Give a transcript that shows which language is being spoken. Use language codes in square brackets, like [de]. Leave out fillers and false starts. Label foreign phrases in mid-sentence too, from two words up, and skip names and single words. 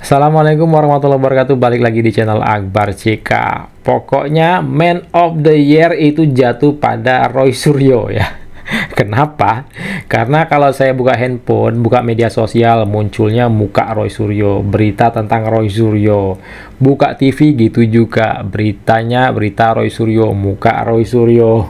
[ar] السلام عليكم ورحمة الله وبركاته. [id] Balik lagi di channel Akbar CK. Pokoknya [en] Man of the Year [id] itu jatuh pada Roy Suryo ya. Kenapa? Karena kalau saya buka handphone, buka media sosial, munculnya muka Roy Suryo, berita tentang Roy Suryo. Buka TV gitu juga, beritanya berita Roy Suryo, muka Roy Suryo.